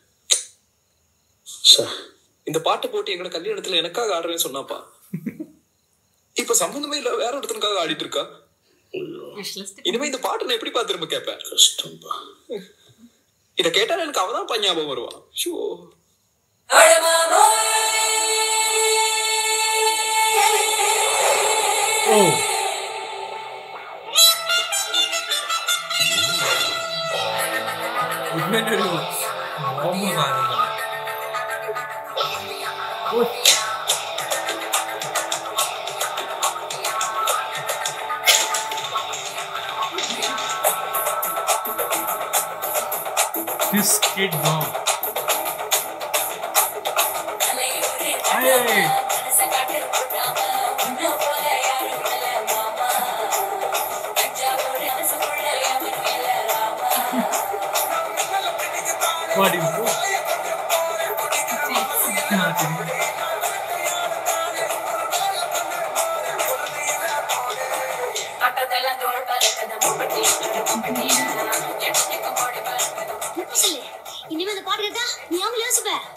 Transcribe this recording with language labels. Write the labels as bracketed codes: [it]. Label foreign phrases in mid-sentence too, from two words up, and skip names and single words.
[ta] இந்த பாட்டை போட்டு எங்களோட கல்யாணத்துல எனக்காக ஆடுறேன்னு சொன்னாப்பா. இப்ப சம்பந்தமே இல்ல வேற ஒருத்தனுக்காக ஆடிட்டு இருக்கா. இனிமே இந்த பாட்டை நான் எப்படி திரும்ப கேட்பேன்? கஷ்டம்பா. இத கேட்டா எனக்கு அவதான் ஞாபகம் வருவா. ஷோ [ml] ഇവനൊരു ബോംബ് സാധനം. [en] This kid now. Hey. What is it? [ta] இனிமே அந்த பாட்டு கேட்டா நீ அவங்கள யோசிப்ப.